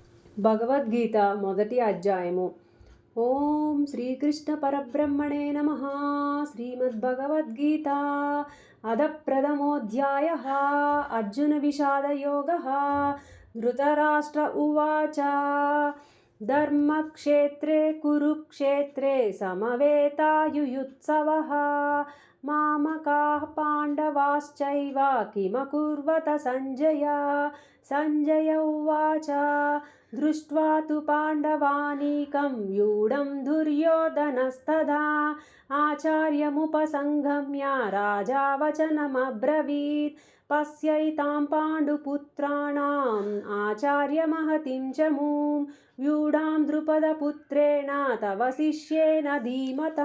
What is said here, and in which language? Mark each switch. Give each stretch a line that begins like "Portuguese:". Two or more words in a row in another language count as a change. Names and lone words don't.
Telugu: భగవద్గీత మొదటి అధ్యాయము.
Sanskrit: ఓం శ్రీకృష్ణ పరబ్రహ్మణే నమః. శ్రీమద్భగవద్గీత అథ ప్రథమోऽధ్యాయः. అర్జున విషాదయోగः. ధృతరాష్ట్ర ఉవాచ ధర్మక్షేత్రే కురుక్షేత్రే సమవేతాయుయుత్సవः మామకాః పాండవాశ్చైవ కిమకుర్వత సంజయ. సంజయ ఉవాచ దృష్ట్వా తు పాండవాनीकं వ్యూఢం దుర్యోధనస్తథా ఆచార్యముపసంగమ్య రాజా వచనమబ్రవీత్. పశ్యైతాం పాండుపుత్రాణాం ఆచార్యమహతిం చ మూం వ్యూఢాం ద్రుపదపుత్రేణ తవ శిష్యేన ధీమతా.